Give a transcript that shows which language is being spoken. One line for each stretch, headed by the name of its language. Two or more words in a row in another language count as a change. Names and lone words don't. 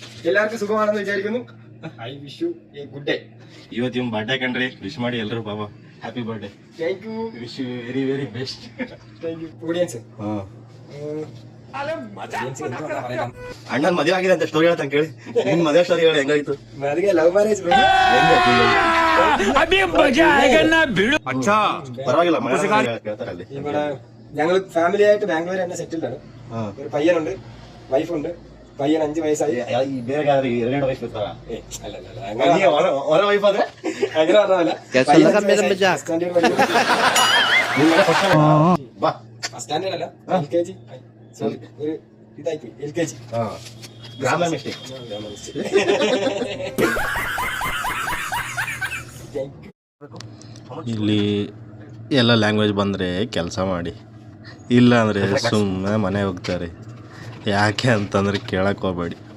Malayalam: എല്ലാവർക്കും സുഖമാണെന്ന് വിചാരിക്കുന്നു.
English: I wish you a good day.
Kannada: ಇವತ್ತು ನಿಮ್ಮ ಬರ್ಡೇ ಕಣ್ರಿ, ವಿಶ್ ಮಾಡಿ ಎಲ್ಲರೂ ಬಾಬಾ.
English: Happy birthday. Thank you. Wish you very very best. Thank you. Audience
Kannada: ಅಣ್ಣನ್ ಮದುವೆ ಆಗಿದೆ ಅಂತ ಸ್ಟೋರಿ ಹೇಳ್ತಾನೆ ಕೇಳಿ. ನಿನ್ ಮದುವೆ ಸ್ಟೋರಿ ಹೇಳಿ, ಹೆಂಗಾಯ್ತು? ನನಗೆ
English: love marriage.
Kannada: ಅಚ್ಚಾ ಪರವಾಗಿಲ್ಲ,
Malayalam: കേൾത്താറല്ലേ. ഇവിടെ ഞങ്ങൾ ഫാമിലി ആയിട്ട് ബാംഗ്ലൂർ തന്നെ സെറ്റിൽഡ് ആണ്. ഒരു പയ്യനുണ്ട്, വൈഫുണ്ട്. പയ്യൻ 5 വയസ്സായി.
Kannada: ಬೇರೆ ಎರಡು ವಯಸ್ಸು ಇರ್ತಾರ? ವೈಫ್ ಆದ್ರೆ
Malayalam: അങ്ങനെ പറഞ്ഞതല്ല.
English: first standard
Malayalam: അല്ല, LKG. ഒരു ഇതായി LKG.
English: grammar mistake.
Kannada: ಇಲ್ಲಿ ಎಲ್ಲ ಲ್ಯಾಂಗ್ವೇಜ್ ಬಂದರೆ ಕೆಲಸ ಮಾಡಿ, ಇಲ್ಲ ಅಂದರೆ ಸುಮ್ಮನೆ ಮನೆ ಹೋಗ್ತಾರೆ. ಯಾಕೆ ಅಂತಂದರೆ ಕೇಳಕ್ಕೆ ಹೋಗಬೇಡಿ.